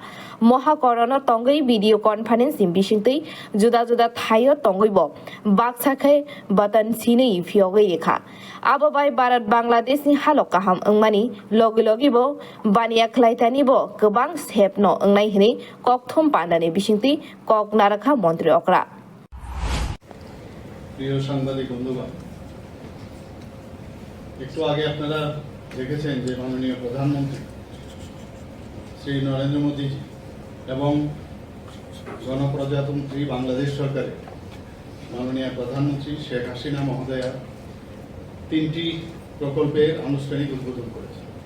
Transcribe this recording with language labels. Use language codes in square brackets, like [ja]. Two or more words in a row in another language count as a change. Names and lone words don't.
[trp] Mohakorona tongui [en] video conferencing [trp] bisingtui juda-juda thayo tonguibo. Baksakhai batan sinei phiyokgwi rikha. Abo bai Bharat Bangladesh ni halok kaham engmani logi-logibo baniya khlaitanibo gobang stepno engnai hini kokthom pandani bisingtui kok narakha Mantri Okra. [bn] প্রিয় সাংবাদিক বন্ধুগণ, একটু আগে আপনারা দেখেছেন যে মাননীয় প্রধানমন্ত্রী শ্রী নরেন্দ্র মোদী এবং গণপ্রজাতন্ত্রী বাংলাদেশ সরকারের মাননীয় প্রধানমন্ত্রী শেখ হাসিনা মহোদয়া 3টি প্রকল্পের আনুষ্ঠানিক উদ্বোধন করেছেন।